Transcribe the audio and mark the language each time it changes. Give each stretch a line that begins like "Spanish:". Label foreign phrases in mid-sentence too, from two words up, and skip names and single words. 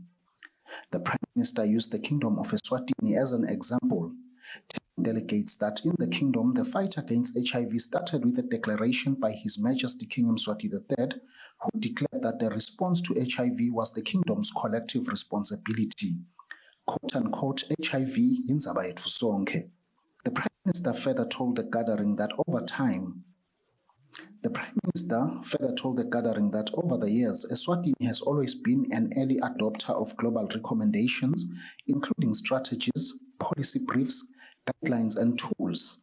English: The Prime Minister used the Kingdom of Eswatini as an example, telling delegates that in the kingdom, the fight against HIV started with a declaration by His Majesty King Mswati III, who declared that the response to HIV was the kingdom's collective responsibility.
Swati: Quote-unquote, HIV yindzaba yethu sonke.
English: The Prime Minister further told the gathering that over the years, Eswatini has always been an early adopter of global recommendations, including strategies, policy briefs, guidelines, and tools.